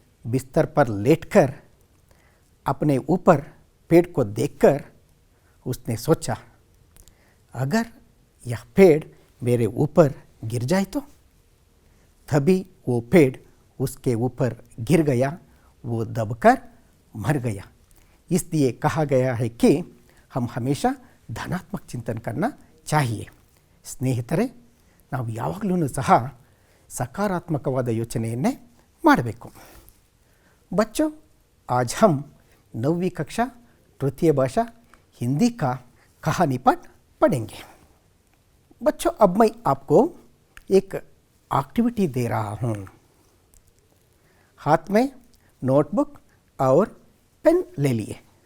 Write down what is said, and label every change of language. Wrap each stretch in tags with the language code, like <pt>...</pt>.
<hi>बिस्तर पर लेटकर अपने ऊपर पेड़ को देखकर उसने सोचा, अगर यह पेड़ मेरे ऊपर गिर जाए तो। तभी वो पेड़ उसके ऊपर गिर गया। वो दबकर मर गया। इसलिए कहा गया है कि हम हमेशा धनात्मक चिंतन करना चाहिए।</hi> <kn>ಸ್ನೇಹಿತರೆ, ನಾವು ಯಾವಾಗಲೂ ಸಹ ಸಕಾರಾತ್ಮಕವಾದ ಯೋಚನೆಯನ್ನೇ ಮಾಡಬೇಕು।</kn> <hi>बच्चों, आज हम 9वीं कक्षा तृतीय भाषा हिंदी का कहानी पाठ पढ़ेंगे। बच्चों, अब मैं आपको एक एक्टिविटी दे रहा हूँ। हाथ में नोटबुक और पेन ले लिए।</hi>